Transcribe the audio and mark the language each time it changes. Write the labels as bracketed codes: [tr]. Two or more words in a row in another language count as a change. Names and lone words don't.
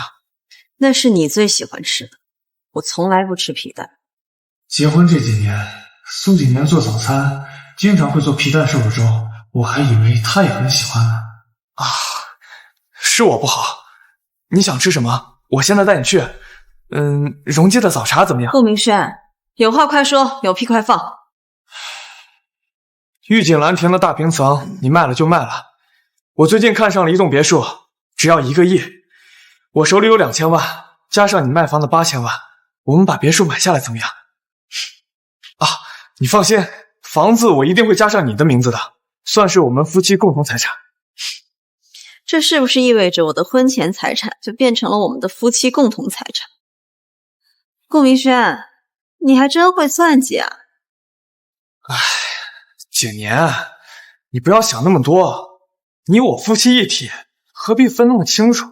[zh] 那是你最喜歡吃的，我從來不吃皮蛋。結婚這幾年，蘇景年做早餐經常會做皮蛋瘦肉粥，我還以為他也很喜歡呢。啊，是我不好。你想吃什麼？ 我現在帶你去。榮記的早茶怎麼樣？顧明軒，有話快說，有屁快放。玉錦蘭亭的大平層，你賣了就賣了。我最近看上了一棟別墅，只要1個億。我手裡有2000萬，加上你賣房的8000萬，我們把別墅買下來怎麼樣？啊，你放心，房子我一定會加上你的名字的，算是我們夫妻共同財產。這是不是意味着我的婚前財產就變成了我們的夫妻共同財產？顧明軒，你還真會算計啊！哎，景年，你不要想那麼多，你我夫妻一體，何必分那麼清楚？